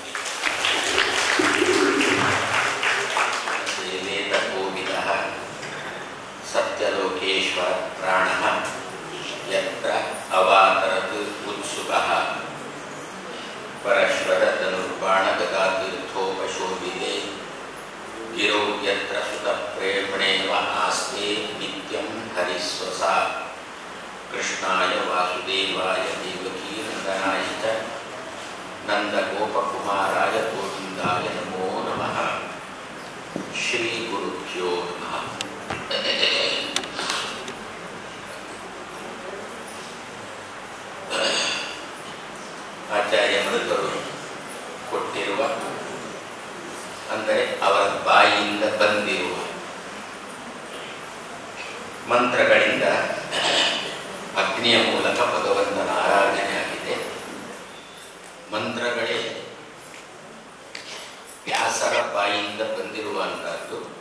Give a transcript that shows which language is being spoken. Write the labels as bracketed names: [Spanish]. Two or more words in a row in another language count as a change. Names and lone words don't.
[Sanskrit] ಸತ್ಯಲೋಕೇಶ್ವರ ಪ್ರಾಣ ಯತ್ರ ಅವಾತರತ್ ಉತ್ಸುಕಃ ಪರಶ್ವರ ಧನುರ್ಬಾಣಗದಾತೀರ್ಥೋಪಶೋಭಿತೆ ಗಿರೌ ಯತ್ರ ಸುತ ಪ್ರೇಮಣೇವ ಆಸ್ತೆ ನಿತ್ಯಂ ಹರಿಸ್ವಸ ಕೃಷ್ಣಾಯ ವಾಸುದೇವಾಯ ದೇವಕೀ ನಂದನಾಯ ಚ ನಂದಗೋಪಕುಮಾರಾಯ ಗೋವಿಂದಾಯ ನಮೋ ನಮಃ. ಶ್ರೀ ಗುರುಭ್ಯೋ ನಮಃ. [Kannada] ಆಚಾರ್ಯ ಮರುಕರು ಕೊಟ್ಟಿರುವ, ಅಂದರೆ ಅವರ ಬಾಯಿಯಿಂದ ಬಂದಿರುವ ಮಂತ್ರಗಳಿಂದ ಅಗ್ನಿಯ ಮೂಲಕ ಭಗವಂತನ ಆರಾಧನೆ ಆಗಿದೆ. ಮಂತ್ರಗಳೇ ವ್ಯಾಸರ ಬಾಯಿಯಿಂದ ಬಂದಿರುವಂತಹದ್ದು.